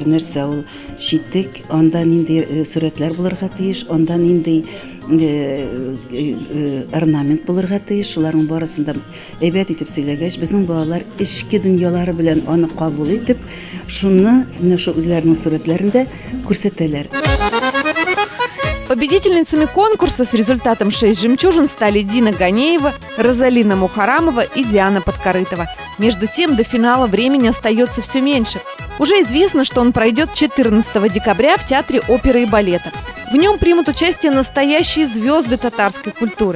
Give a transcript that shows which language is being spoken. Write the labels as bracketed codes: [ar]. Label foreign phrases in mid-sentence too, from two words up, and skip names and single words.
[tt] Нәрсә ул читек, анда нинди сурәтләр булырга тиеш, анда нинди орнамент булырга тиеш. Шуларның барысында әйбәт итеп сөйләгәч, безнең балалар эчке дөньялары белән аны кабул итеп, шуны менә шу үзләренең сурәтләрендә күрсәтәләр. [ru] Победительницами конкурса с результатом 6 жемчужин стали Дина Ганеева, Розалина Мухарамова и Диана Подкорытова. Между тем, до финала времени остается все меньше. Уже известно, что он пройдет 14 декабря в Театре оперы и балета. В нем примут участие настоящие звезды татарской культуры.